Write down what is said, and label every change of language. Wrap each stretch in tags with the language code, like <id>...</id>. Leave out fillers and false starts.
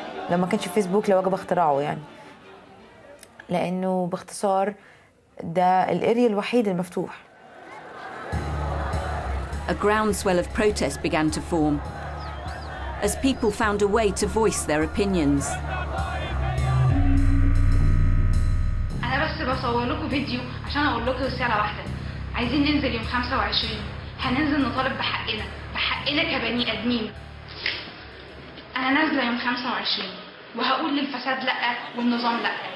<ar>لما كانش فيسبوك لوجب اختراعه، يعني لأنه باختصار ده الاريا الوحيد المفتوح.</ar> <en>A groundswell of protest began to form as people found a way to voice their opinions.</en> <ar>أنا بس بصور لكم فيديو عشان أقول لكم رسالة واحدة. عايزين ننزل يوم 25، هننزل نطالب بحقنا كبني آدمين. أنا نازلة يوم 25 وهقول للفساد لأ والنظام لأ.</ar>